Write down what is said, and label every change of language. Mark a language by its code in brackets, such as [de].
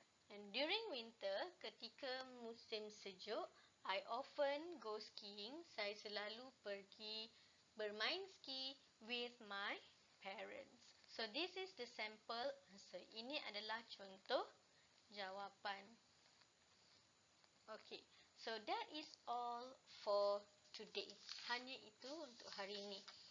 [en] And during winter, [ms] ketika musim sejuk, [en] I often go skiing. [ms] Saya selalu pergi bermain ski [en] with my parents. So this is the sample answer. [ms] Ini adalah contoh jawapan. [en] Okay, so that is all for today. [ms] Hanya itu untuk hari ini.